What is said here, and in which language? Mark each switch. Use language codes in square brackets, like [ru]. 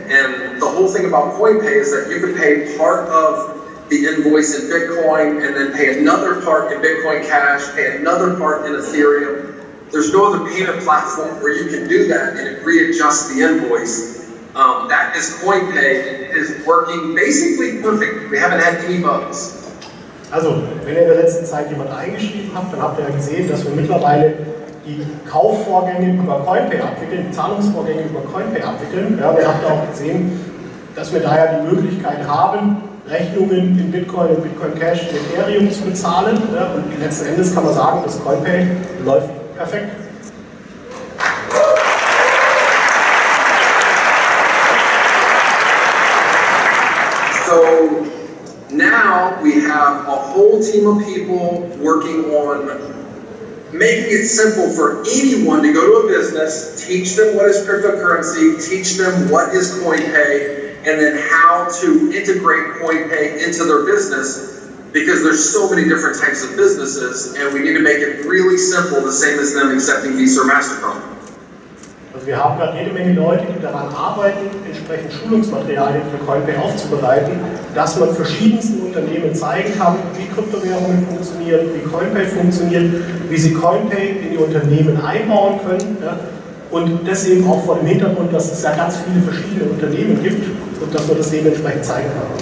[en] And the whole thing about Coinpay is that you can pay part of the invoice in Bitcoin and then pay another part in Bitcoin Cash, pay another part in Ethereum. There's no other payment platform where you can do that and it readjusts the invoice. That is Coinpay. It is working basically perfect. We haven't had any bugs. [de] Also, wenn ihr in der letzten Zeit jemand eingeschrieben habt, dann habt ihr ja gesehen, dass wir mittlerweile die Kaufvorgänge über Coinpay abwickeln, die Zahlungsvorgänge über Coinpay abwickeln. Ja, wir habt auch gesehen, dass wir daher die Möglichkeit haben, Rechnungen in Bitcoin und Bitcoin Cash in Ethereum zu bezahlen. Ja, und letzten Endes kann man sagen, das Coinpay läuft perfekt. [en] So now we have a whole team of people working on making it simple for anyone to go to a business, teach them what is cryptocurrency, teach them what is Coinpay, and then how to integrate Coinpay into their business, because there's so many different types of businesses, and we need to make it really simple, the same as them accepting Visa or MasterCard. [de] Also wir haben gerade jede Menge Leute, die daran arbeiten, entsprechend Schulungsmaterialien für Coinpay aufzubereiten, dass man verschiedensten Unternehmen zeigen kann, wie Kryptowährungen funktionieren, wie Coinpay funktioniert, wie sie Coinpay in die Unternehmen einbauen können. Ja? Und das eben auch vor dem Hintergrund, dass es ja ganz viele verschiedene Unternehmen gibt und dass man das dementsprechend zeigen kann.